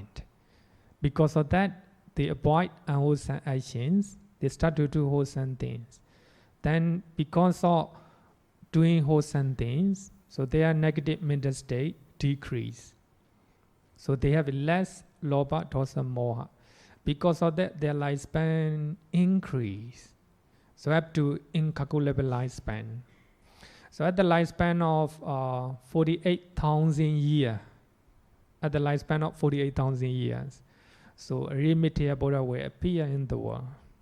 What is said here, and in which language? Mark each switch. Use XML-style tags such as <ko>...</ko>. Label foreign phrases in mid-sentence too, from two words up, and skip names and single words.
<en>Because of that, they avoid unwholesome actions, they start to do wholesome things. Then because of doing wholesome things, so their negative mental state decrease. So they have less</en> <pi>lobha, dosa, moha.</pi> <en>Because of that, their lifespan increase. So up to incalculable lifespan. So at the lifespan of 48,000 years, so a Ariya Buddha will appear in the world.</en>